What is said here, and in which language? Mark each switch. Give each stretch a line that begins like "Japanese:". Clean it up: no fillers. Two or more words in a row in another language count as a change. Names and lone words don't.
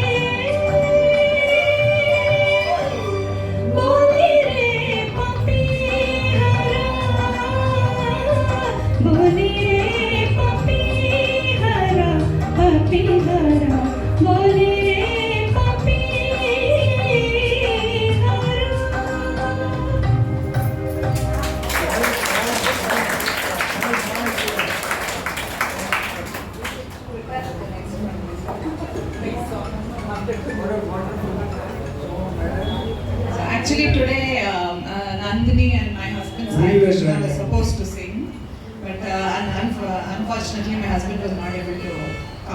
Hindi: बोली रे पपी हरा बोली रे पपी हरा बोली रे पपी हरा
English: So actually today Nandini and my husband Sai Krishna were supposed to sing, but unfortunately my husband was not able to come.